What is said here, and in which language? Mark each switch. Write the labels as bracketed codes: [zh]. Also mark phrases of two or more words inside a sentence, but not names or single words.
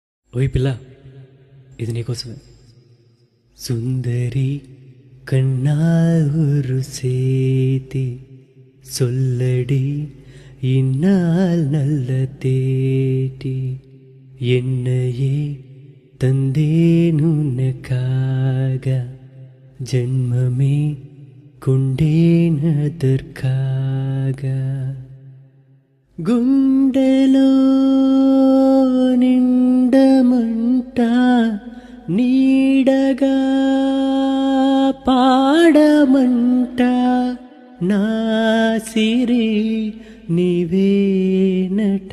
[te] ఓయ్ పిల్ల, ఇది నీకోసమే. [ta] சுந்தரி கண்ணால் ஒரு சேதி சொல்லடி இந்நாள் நல்ல தேடி என்னையே தந்தேன் உனக்காக ஜன்மமே கொண்டேன் அதற்காக [te] గుండెలో నిండమంట నీడగా పాడమంట నా సిరి నీవేనట.